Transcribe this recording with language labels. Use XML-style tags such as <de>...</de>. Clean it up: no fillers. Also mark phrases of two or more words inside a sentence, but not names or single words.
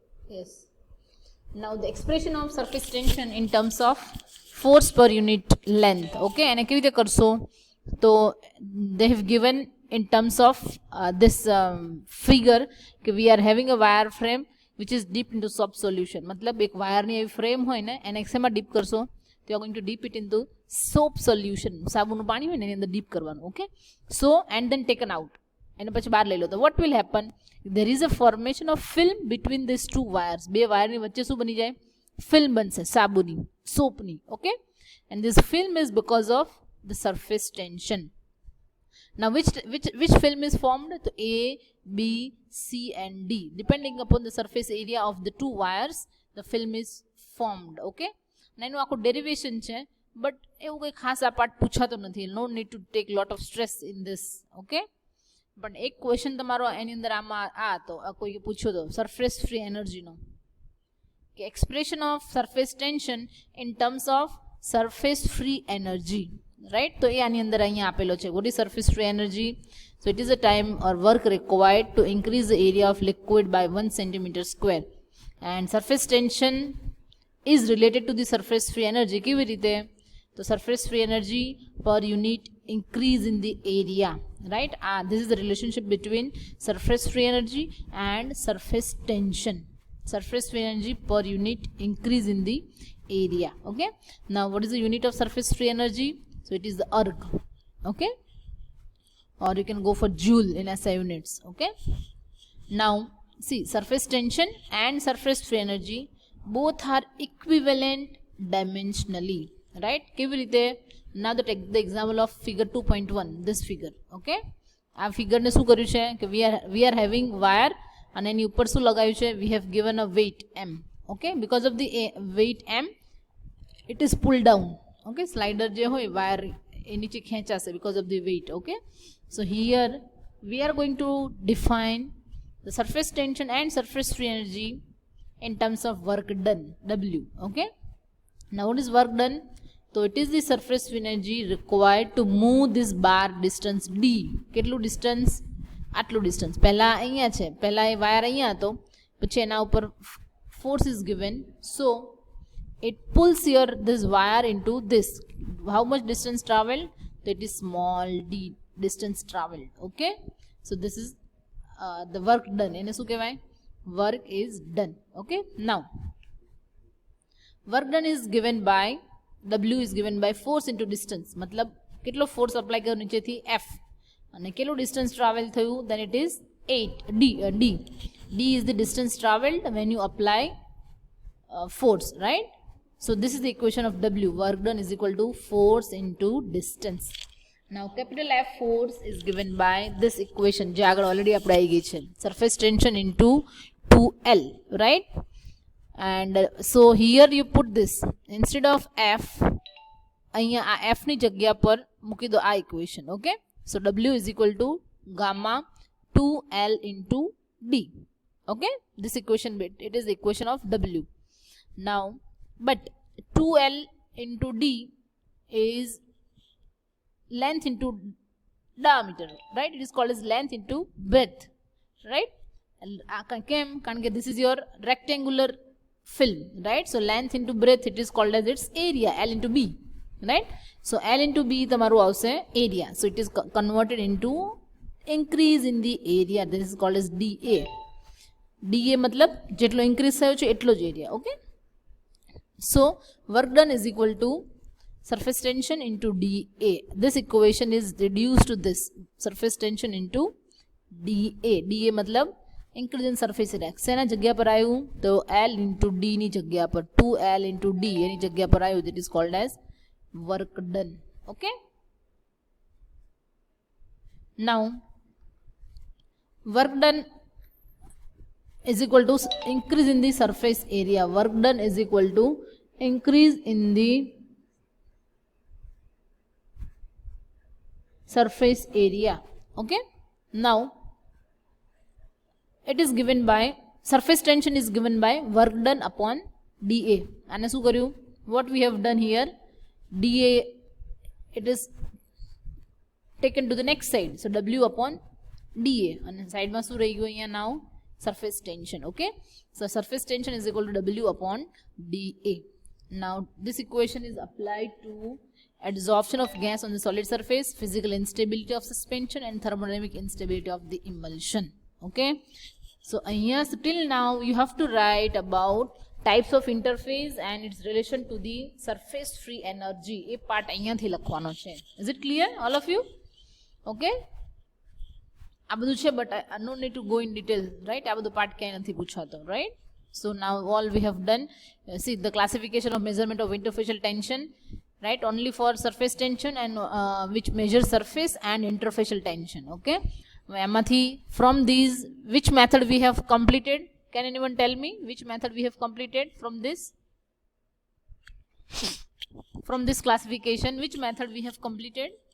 <en>Yes. Now the expression of surface tension in terms of force per unit length. Okay, and</en> <gu>કેવી રીતે કરશો?</gu> <en>તો they have given in terms of this figure કે we are having a wire frame which is dipped into soap solution.</en> <hi>मतलब एक</hi> <gu>वायर ની એવી ફ્રેમ હોય ને એને શેમાં ડીપ કરશો?</gu> <en>You are going to dip it into soap solution.</en> <gu>સાબુનું પાણી હોય ને એની અંદર ડીપ કરવાનું. ઓકે,</gu> <en>so and then taken out.</en> <gu>એને પછી બહાર લઈ લો તો</gu> <en>what will happen? There is a formation of film between these two wires.</en> <gu>બે વાયરની વચ્ચે શું બની જાય? ફિલ્મ બનશે સાબુની, સોપની. ઓકે,</gu> <en>and this film is because of the surface tension. Now which film is formed? So A, B, C and D. Depending upon the surface area of the two wires, the film is formed. Okay, and</en> <gu>એનું આખું ડેરિવેશન છે, બટ એવું કંઈ ખાસ આ પાર્ટ પૂછાતો નથી.</gu> <en>No need to take lot of stress in this.</en> <gu>ઓકે, પણ એક ક્વેશ્ચન તમારો એની અંદર આમાં તો કોઈ પૂછ્યો તો</gu> <en>surface free</en> <gu>એનર્જીનો કે</gu> <en>expression of surface tension in terms of surface free energy,</en> <gu>રાઈટ? તો એ આની અંદર અહીંયા આપેલો છે.</gu> <en>What is surface free energy? So it is a time or work required to increase the area of liquid by 1 centimeter square. And surface tension is related to the surface free energy.</en> <gu>કેવી રીતે? તો</gu> <en>surface free energy per unit increase in the area, right? This is the relationship between surface free energy and surface tension. Surface free energy per unit increase in the area. Okay, now what is the unit of surface free energy? So it is the erg. Okay, or you can go for joule in SI units. Okay, now see, surface tension and surface free energy both are equivalent dimensionally, right?</en> <gu>કેવી રીતે?</gu> <en>Now the take the example of figure 2.1, this figure.</en> <gu>Okay, આ ફિગર ને શું કર્યું છે કે</gu> <en>we are having wire</en> <gu>અને એની ઉપર શું લગાવ્યું છે?</gu> <en>We have given a weight m. Okay, because of the weight m it is pulled down.</en> <gu>Okay, slider જે હોય વાયર એ નીચે ખેંચાશે</gu> <en>because of the weight. Okay, so here we are going to define the surface tension and surface free energy in terms of work done, W. Okay, now what is work done? So it is the surface energy required to move this bar distance d.</en> <gu>કેટલું ડિસ્ટન્સ? આટલું ડિસ્ટન્સ. પહેલા અહીંયા છે, પહેલા એ વાયર અહીંયા હતો, પછી એના ઉપર</gu> <en>force is given, so it pulls your this wire into this. How much distance traveled? So it is small d distance traveled. Okay, so this is the work done. એને શું કહેવાય? Work is done. Okay, now work done is given by W is given by force into distance.</en> <gu>मतलब કેટલો ફોર્સ અપ્લાય કર્યો નીચેથી? F. અને કેટલું ડિસ્ટન્સ ટ્રાવેલ થયું?</gu> <en>then it is 8 d is the distance traveled when you apply force, right? so this is the equation of W. work done is equal to force into distance. now capital F force is given by this equation</en> <gu>જે આગળ ઓલરેડી આપણે આવી ગઈ છે,</gu> <en>surface tension into 2L, right? and so here you put this instead of F,</en> <gu>અહીંયા આ F ની જગ્યા પર મૂકી દો આ</gu> <en>equation. okay, so W is equal to gamma 2L into D. okay, this equation bit, it is the equation of W. now but 2L into D is length into diameter, right? it is called as length into breadth, right?</en> <gu>કેમ? કારણ કે</gu> <en>this is your rectangular film, right? so length into breadth, it is called as its area, L into B, right? so L into B</en> <gu>તમારું આવશે</gu> <en>area, so it is converted into increase in the area. this is called as DA. DA मतलब</en> <gu>જેટલો increase થયો છે એટલો જ</gu> <en>area. okay, so work done is equal to surface tension into DA. this equation is reduced to this surface tension into DA. DA मतलब increase in surface area.</en> <gu>શેના જગ્યા પર આવ્યું? તો L into D ની જગ્યા પર 2L into D એની જગ્યા પર આવ્યું.</gu> <en>that is called as work done. okay, now work done is equal to increase in the surface area. work done is equal to increase in the surface area. okay, now it is given by surface tension is given by work done upon dA.</en> <gu>અને શું કર્યું?</gu> <en>what we have done here, dA it is taken to the next side, so W upon dA.</en> <gu>અને સાઈડમાં શું રહી ગયું અહીંયા?</gu> <en>now surface tension. Okay, so surface tension is equal to W upon dA. Now this equation is applied to adsorption of gas on the solid surface, physical instability of suspension, and thermodynamic instability of the emulsion. Okay, so till now you have to write about types of interface and its relation to the surface free energy.</en> <gu>A part અહીંયાથી લખવાનો છે.</gu> <en>Is it clear, all of you?</en> <gu>Okay, આ બધું છે,</gu> <en>but I no need to go in detail, right?</en> <gu>આ બધું પાર્ટ ક્યાંય નથી પૂછાતો,</gu> <en>right? So now all we have done, see the classification of measurement of interfacial tension, right? Only for surface tension, and which measures surface and interfacial tension. Okay, from these, which method we have completed? Can anyone tell me which method we have completed from this? From this classification, which method we have completed?</en>